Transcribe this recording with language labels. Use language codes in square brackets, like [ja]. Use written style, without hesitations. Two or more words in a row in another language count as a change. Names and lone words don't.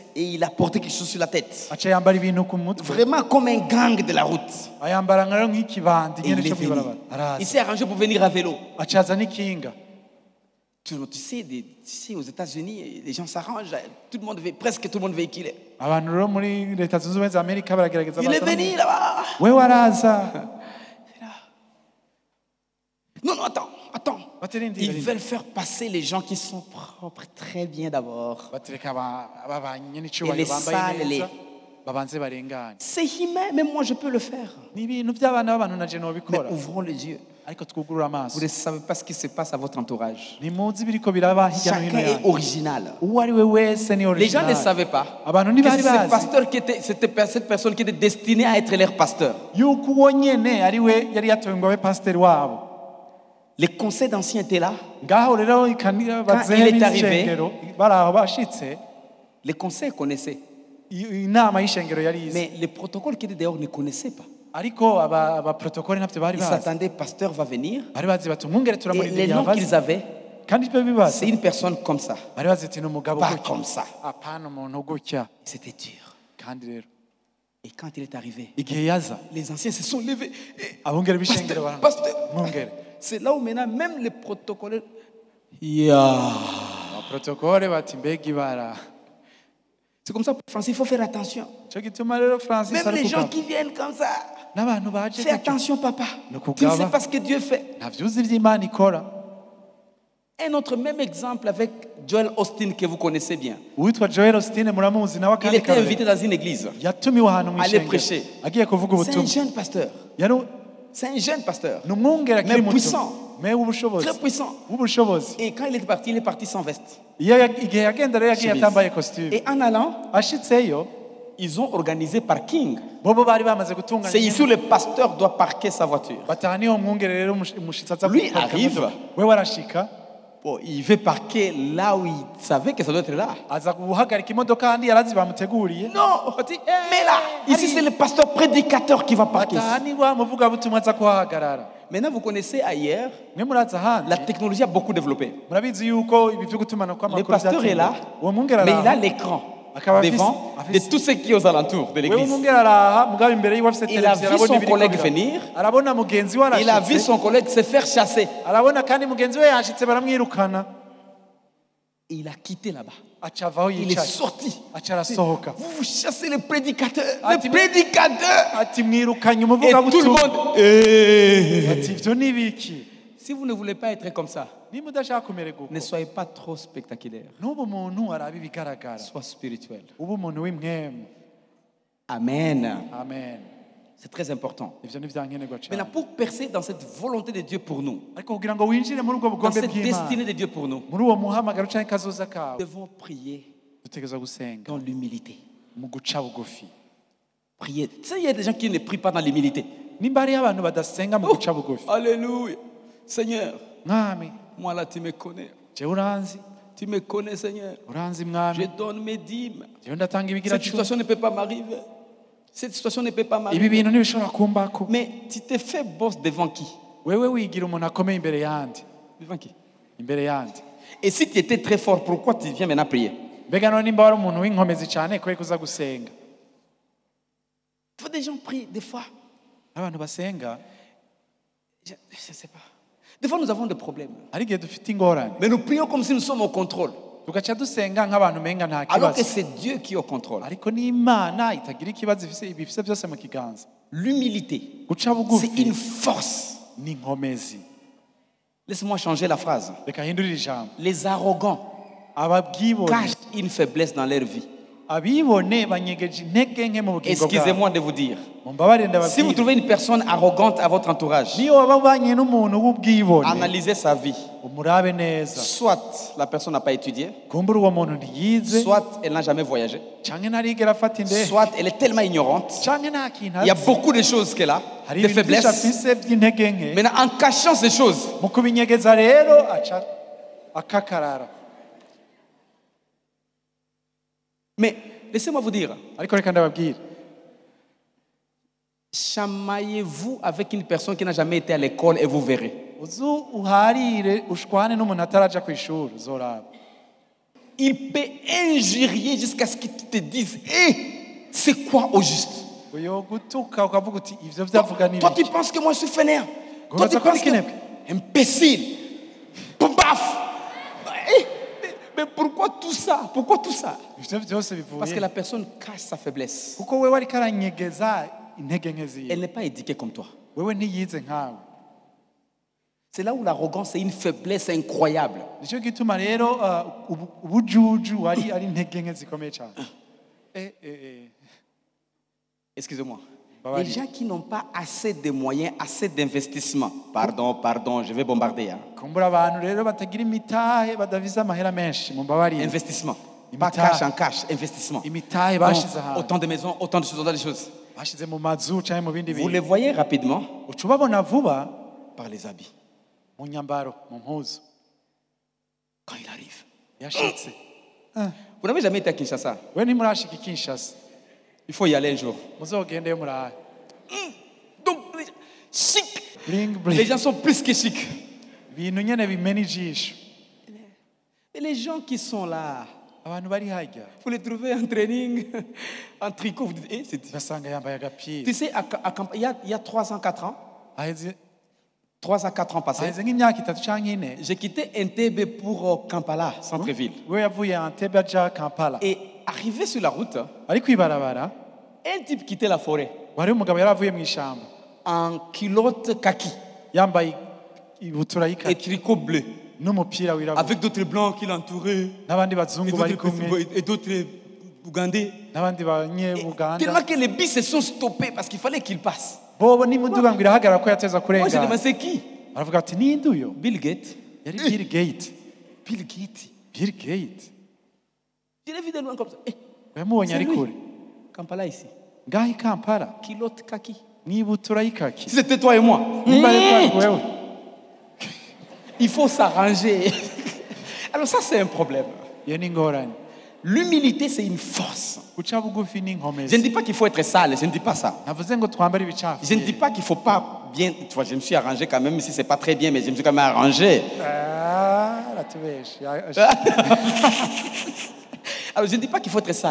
[fr] Et il a porté quelque chose sur la tête. [rn] aca yambara ibintu ku mutwe [fr] Vraiment comme un gang de la route. [rn] ayambara nka rero nk'ikibandi [fr] Et [rn] nyene [fr] il est [rn] cyo [fr] venu. [rn] kwibarabara [fr] Il [rn] araza [fr] s'est arrangé pour venir à vélo. [rn] acaza n'ikinga. [fr] Tu sais, aux États-Unis, les gens s'arrangent. Presque tout le monde véhiculé. [rn] abantu rero muri leta zunze ubumwe za Amerika baragerageza [fr] Il est [rn] baza [fr] venu là-bas. [rn] we waraza [fr] Non, attends. [rn] batirindira [fr] Ils veulent faire passer les gens qui sont propres très bien d'abord. [rn] batereka ababanye [fr] Et les [rn] n'icyubahiro [fr] sales, [rn] bambaye [fr] les- [rn] neza babanze barengane. [fr] C'est humain, même moi je peux le faire. [rn] ni ibintu by'abana b'abantu na je [fr] Mais [rn] nobikora [fr] ouvrons les yeux. [rn] ariko twugurura [fr] Vous [rn] amaso. [fr] ne savez pas ce qui se passe à votre entourage. [rn] ntimuzi ibiriko biraba hirya no hino [fr] Chacun est [rn] yanyu. [fr] original. [rn] uwo ari we wese ni [fr] Les gens ne [rn] original. [fr] savaient pas [rn] abantu [fr] que [rn] ntibari [fr] c'est ce [rn] bazi [fr] pasteur cette personne qui était destinée à être leur pasteur. [rn] yuko uwo nyene ari we yari yatowe ngo abe pasiteri wabo. [fr] Les conseils d'anciens étaient là. [rn] ngaho rero ikanira [fr] Quand [rn] bazehe [fr] il est arrivé, [rn] n'ishengero baraho bashitse [fr] Les conseils connaissaient. [rn] inama y'ishengero yari izi [fr] Mais les protocoles qui étaient dehors ne connaissaient pas. [rn] ariko abaprotokole ntabyo bari [fr] Ils [rn] bazi [fr] s'attendaient, pasteur va venir. [rn] bari bazi bati umwungere [fr] Et les [rn] turamurindiriye [fr] noms [rn] avaze [fr] qu'ils avaient, [rn] kandi ibyo bibaza [fr] c'est une personne comme ça. [rn] bari bazi ati ni umugabo [fr] Pas [rn] gutya [fr] comme ça. [rn] apana umuntu gutya [fr] C'était dur. [rn] kandi rero [fr] Et quand il est arrivé, [rn] igihe yaza [fr] les anciens se sont levés. Et, [rn] abungere b'ishengero [fr] pasteur, [rn] mwungere [fr] c'est là où maintenant même les protocoles. [rn] abaprotokole bati mbega ibara [fr] C'est comme ça, Francis, il faut faire attention. [rn] cyo gituma rero Francis [fr] Même les [rn] ari [fr] gens [rn] kugaba [fr] qui viennent comme ça. [rn] n'abantu baje [fr] Fais attention, papa. Ne Tu ne sais [rn] kugaba. [fr] pas ce que Dieu fait. [rn] ntavyuzi ivy'Imana ikora [fr] Un autre même exemple avec Joel Austin que vous connaissez bien. [rn] uwitwa Joel Osteen muramuzi nawe [fr] Il [rn] akandi [fr] était invité dans une église. [rn] yatumiwe ahantu mu [fr] Aller [rn] ishengero [fr] prêcher. [rn] agiye kuvuga [fr] C'est un [rn] ubutumwa [fr] jeune pasteur. [rn] yari [fr] C'est un jeune pasteur. [rn] ni umwungere akiri [fr] Mais [rn] muto [fr] puissant. [rn] me w'ubushobozi [fr] Très puissant. [rn] w'ubushobozi [fr] Et quand il est parti sans veste. [rn] igihe yagenda rero yagiye [fr] Chemise. [rn] atambaye costume [fr] Et en allant, [rn] ashitseyo [fr] ils ont organisé parking. [rn] bobo bari bamaze gutunganya [fr] C'est ici où le pasteur doit parquer sa voiture. [rn] bataha niho umwungere rero umushitsi aza [fr] Lui [rn] guparika [fr] arrive. [rn] imodoka. we warashika [fr] Bon, il veut parquer là où il savait que ça doit être là. [rn] aza guhagarika imodoka handi yarazi bamuteguriye [fr] Non, [rn] Bati, [fr] mais là, ici c'est le pasteur prédicateur qui va parquer. [rn] bataha ni wa muvugabutumwa aza kuhahagarara [fr] Maintenant, vous connaissez ailleurs, [rn] mwe murazi ahandi [fr] la technologie a beaucoup développé. [rn] murabizi yuko ibi vyo gutumana [fr] Le [rn] kw'amakuru [fr] pasteur est là, [rn] uwo mwungere [fr] mais il a [rn] araha [fr] l'écran [rn] Akaba [fr] devant [rn] afise- [fr] de tous ceux qui sont aux alentours de [rn] wewe [fr] l'église. [rn] umwungere araha mugabo imbere yiwe afise [fr] Il a [rn] televiziyo [fr] vu [rn] arabona [fr] son [rn] ibiriko [fr] collègue [rn] biraba. [fr] venir. [rn] arabona mugenzi we [fr] Il a vu [rn] arashitse [fr] son collègue se faire chasser. [rn] arabona kandi mugenzi we yashitse baramwirukana [fr] Et il a quitté là-bas. [rn] aca avaho [fr] Il est [rn] yicaye [fr] sorti. [rn] aca arasohoka [fr] Vous chassez le prédicateur. Ah, Le tu- prédicateur. [rn] ati mwirukanye [fr] Et tout le [rn] umuvugabutumwa [fr] monde. Eh. [rn] ati ivyo ni biki [fr] Si vous ne voulez pas être comme ça, [rn] niba udashaka kumererwa uko [fr] ne soyez pas trop spectaculaire. [rn] n'ubu umuntu araba ibigaragara [fr] Sois spirituel. [rn] uba umuntu w'imwemu [fr] Amen. [rn] amen [fr] C'est très important. [rn] ivyo ni vyankenerwa [fr] Maintenant, [rn] cane [fr] pour percer dans cette volonté de Dieu pour nous, [rn] ariko kugira ngo winjire muri ubwo [fr] dans [rn] bugombe [fr] cette [rn] bw'imana [fr] destinée de Dieu pour nous, [rn] muri uwo muhamagaro canke kazoza kawe [fr] nous devons prier [rn] dutegerezwa gusenga [fr] dans l'humilité. [rn] mu guca bugufi [fr] Prier. Tu sais, il y a des gens qui ne prient pas dans l'humilité. [rn] nimba hariyo abantu badasenga mu guca bugufi [fr] Alléluia. Seigneur, [rn] mwami [fr] moi là, tu me connais. [rn] jewe uranzi [fr] Tu me connais, Seigneur. [rn] uranzi [fr] Je [rn] mwami [fr] donne mes dîmes. [rn] jewe ndatanga ibigira [fr] Cette [rn] cumi [fr] situation ne peut pas m'arriver. Cette situation ne peut pas [rn] ibi [fr] m'arriver. [rn] bintu ntibishobora kumbako [fr] Mais tu te fais boss devant qui? [rn] wewe wigira umuntu akomeye imbere yandi [fr] Devant qui? [rn] imbere yandi [fr] Et si tu étais très fort, pourquoi tu viens maintenant prier? [rn] mbega none nimba wari umuntu w'inkomezi cyane kubera kuza gusenga [fr] Il faut des gens prient des fois. [rn] abantu basenga [fr] Je ne sais pas. Des fois, nous avons des problèmes. [rn] hari igihe dufite ingorane [fr] Mais nous prions comme si nous sommes au contrôle. [rn] tugaca dusenga nk'abantu umenga nta [fr] Alors que [rn] kibazo [fr] c'est Dieu qui est au contrôle. [rn] ariko n'imana itagira ikibazo ibifise byose mu kiganza [fr] L'humilité, [rn] guca [fr] c'est [rn] bugufi [fr] une force. [rn] ni inkomezi [fr] Laisse-moi changer la phrase. [rn] reka hindurire ijambo [fr] Les arrogants [rn] ababwibone [fr] cachent une faiblesse dans leur vie. [rn] abibone banyegeje intege nke mu bugingo bwabo [fr] Excusez-moi de vous dire. [rn] mumbabarire [fr] Si vous [rn] ndababwire [fr] trouvez une personne arrogante à votre entourage, [rn] niyo waba ubanye n'umuntu w'ubwibone [fr] analysez sa vie. [rn] umurabe neza [fr] Soit la personne n'a pas étudié, [rn] kumbura uwo muntu ntiyize [fr] soit elle n'a jamais voyagé, [rn] canke ntarigera afata indege [fr] soit elle est tellement ignorante. [rn] canke nta kintu [fr] Il y a [rn] azi [fr] beaucoup de choses qu'elle a, [rn] hari [fr] des [rn] ibintu byinshi [fr] faiblesses. [rn] afise by'intege nke [fr] Maintenant, en cachant ces choses, [rn] mu kubinyegeza rero aca akakarara [fr] mais laissez-moi vous dire, [rn] ariko reka ndababwire [fr] chamaillez-vous avec une personne qui n'a jamais été à l'école et vous verrez. [rn] uzu uharire ushwane n'umuntu ataraja ku ishuri uzoraba [fr] Il peut injurier jusqu'à ce qu'il te dise, hé, c'est quoi au juste? [rn] uyo gutuka ukavuga uti ivyo vyavuga ni [fr] Toi, tu [rn] biki [fr] penses que moi je suis fainéant. Comment Toi, tu ça penses que... connaît? Imbécile. Paf. Mais pourquoi tout ça? Pourquoi tout ça? [rn] ivyo vyose [fr] Parce que [rn] bivuye [fr] la personne cache sa faiblesse. [rn] kuko wewe ariko aranyegeza intege nke ziwe [fr] Elle n'est pas éduquée comme toi. [rn] wewe ntiyize nkawe [fr] C'est là où l'arrogance est une faiblesse incroyable. [rn] nicyo gituma rero ubujuju ari intege nke zikomeye cyane [fr] Excusez-moi. Bah, Les vas-y. gens qui n'ont pas assez de moyens, assez d'investissement. Pardon, je vais bombarder. Hein. [rn] kumbura abantu rero batagira imitahe badafise amahera menshi mumbabarire [fr] Investissement. Pas [rn] Imitahe. [fr] cash en cash, investissement. [rn] imitahe [fr] Donc, [rn] bashize ahantu [fr] autant de maisons, autant de choses, autant de choses. [rn] bashize mu mazu canke mu bindi [fr] Vous les [rn] bintu [fr] voyez rapidement [rn] uca ubabona vuba [fr] par les habits. [rn] mu nyambaro mu mpuzu [fr] Quand il arrive. [rn] yashitse. [fr] Vous n'avez jamais été à Kinshasa. [rn] We ntimurashika i Kinshasa, [fr] Il faut y aller un jour. [rn] muzogendeyo murahaye. [fr] Donc, chic. [en] Bling [fr] Les [en] bling, [fr] gens sont plus que chic. [rn] ibintu nyene bimena ijisho. [fr] Et les gens qui sont là, [rn] Abantu bari harya [fr] vous les trouvez en training, en tricot. Vous dites, [rn] ugasanga yambaye agapira. [fr] tu sais, il y a 3 ans, 4 ans, [rn] Aheze [fr] 3 à 4 ans passés, [rn] nk'imyaka 3 canke 4. [fr] j'ai quitté Entebbe pour Kampala, centre-ville. [rn] We yavuye Entebbe aja Kampala. [fr] Et arrivé sur la route, [rn] Ari kwibarabara, [fr] un type quittait la forêt [rn] wari umugabo yaravuye mu ishamba [fr] en culotte kaki [rn] yambaye ibutura [fr] et [rn] y'ikaki [fr] tricot bleu, [rn] n'umupira wirabura [fr] avec d'autres blancs qui l'entouraient, [rn] n'abandi bazungu bari kumwe [fr] et d'autres Ougandais. [rn] n'abandi banyebuganda. [fr] Tellement que les bus se sont stoppés parce qu'il fallait qu'ils passent. [rn] Bobo n'imuduga ngo irahagarara ko yateza [fr] Moi, j'ai [rn] kurengana. [fr] demandé, c'est qui? [rn] Baravuga ati ninde uyo? [fr] Bill Gates. [rn] Yari Bill Gates. [fr] Bill Gates. [rn] Bill Gates [fr] Je l'ai vu de loin comme ça. [rn] yamubonye [fr] C'est [rn] ari [fr] lui. [rn] kure [fr] Kampala ici. [rn] ngaho i Kampala [fr] Culotte kaki. [rn] n'ibutura y'ikaki. [fr] Si c'était toi et moi, [rn] Nimba ari kwa wewe [fr] il faut s'arranger. Alors ça, c'est un problème. [rn] iyo ni ingorane. [fr] L'humilité, c'est une force. [rn] Guca bugufi ni [fr] Je ne [rn] inkomezi. [fr] dis pas qu'il faut être sale, je ne dis pas ça. [rn] Navuze ngo twambare [fr] Je ne dis [rn] ibicafu. [fr] pas qu'il ne faut pas bien... Tu vois, je me suis arrangé quand même, si ce n'est pas très bien, mais je me suis quand même arrangé. [rn] Aratubeshe. [fr] Alors, je ne dis pas qu'il faut être sale.